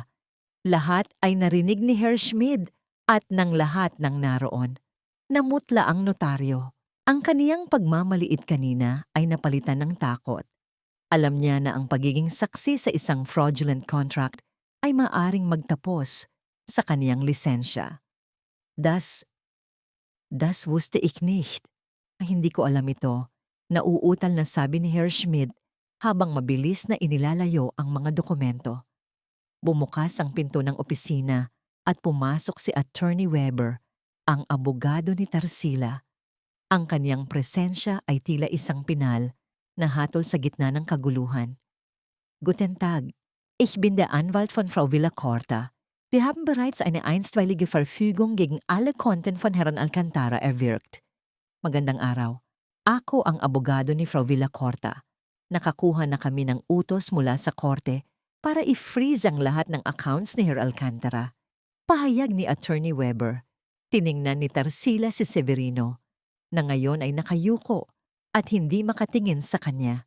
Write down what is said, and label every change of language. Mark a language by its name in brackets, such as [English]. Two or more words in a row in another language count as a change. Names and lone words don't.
[Filipino] Lahat ay narinig ni Herr Schmid at ng lahat ng naroon. Namutla ang notaryo. Ang kaniyang pagmamaliit kanina ay napalitan ng takot. Alam niya na ang pagiging saksi sa isang [English] fraudulent contract [Filipino] ay maaring magtapos sa kaniyang lisensya. [German] Das wusste ich nicht. [Filipino] Hindi ko alam ito. Nauutal na sabi ni Herr Schmid habang mabilis na inilalayo ang mga dokumento. Bumukas ang pinto ng opisina at pumasok si Attorney Weber, ang abogado ni Tarsila. Ang kaniyang presensya ay tila isang pinal na hatol sa gitna ng kaguluhan. [German] Guten Tag, ich bin der Anwalt von Frau Villacorta. Wir haben bereits eine einstweilige Verfügung gegen alle Konten von Herrn Alcantara erwirkt. [Filipino] Magandang araw. Ako ang abogado ni Frau Villacorta. Nakakuha na kami ng utos mula sa korte para i-freeze ang lahat ng accounts ni Herr Alcantara. Pahayag ni Attorney Weber. Tiningnan ni Tarsila si Severino, na ngayon ay nakayuko at hindi makatingin sa kanya.